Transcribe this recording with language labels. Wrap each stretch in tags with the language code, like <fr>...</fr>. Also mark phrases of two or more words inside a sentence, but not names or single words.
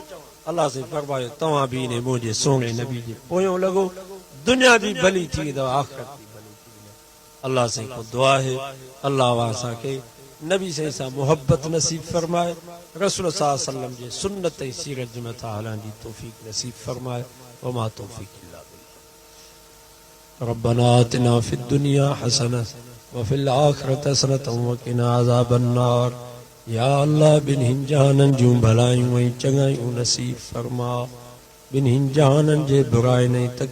<sd>अल्लाह से फरमायो, तव्हां बि इन मुंहिंजे सोने नबी जे पोयों लॻो, दुनिया भी भली थी वेंदव, आख़िरत भी भली थी वेंदव। अल्लाह से को दुआ है, अल्लाह असांखे नबी सां मोहब्बत नसीब फरमाए, रसूल</sd> <ar>صلى الله عليه وسلم</ar> <sd>जे सुन्नत ऐं सीरत जे मथां हलण जी तौफ़ीक़ नसीब फरमाए।</sd> <ar>وما توفيق إلا بالله. ربنا آتنا في الدنيا حسنة وفي الآخرة حسنة وقنا عذاب النار.</ar> <sd>या अल्लाह बिन्हिनि जहाननि जूं भलायूं ऐं चङायूं नसीब फरमा, बिन्हिनि जहाननि जे बुराइनि ऐं</sd>